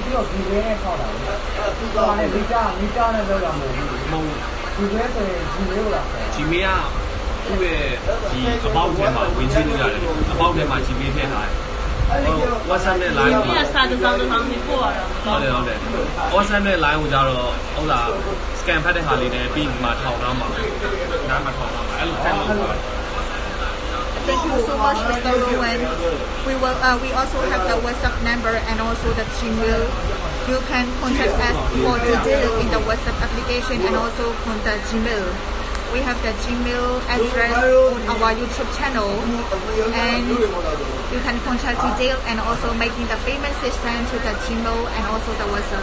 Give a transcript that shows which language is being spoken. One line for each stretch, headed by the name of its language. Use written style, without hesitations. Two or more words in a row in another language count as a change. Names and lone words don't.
Chinese: 前面啊，
Burmese: သူ့ရဲ့ဒီအပေါက်ထဲမှာဝင်ချင်းလို့ရတယ်။အပေါက်ထဲမှာဂျီမေးထည့်ထားတယ်။ WhatsApp နဲ့ line ကိုစာတစ်စောင်းနေပို့ရတာ။ဟုတ်တယ်။ WhatsApp နဲ့ line ကိုကြတော့ဟုတ်လား scan ဖတ်တဲ့ဟာလေးနဲ့ပြီးမှထောင်ထားမှာ။နားမှာထောင်ထားမှာ။အဲ့လိုဆက်လုပ်ပါ
English: Thank you so much, Mr. Rowan. We also have the WhatsApp number and also the Gmail. You can contact us for detail in the WhatsApp application and also on the Gmail. We have the Gmail address on our YouTube channel, and you can contact detail and also making the payment system to the Gmail and also the WhatsApp.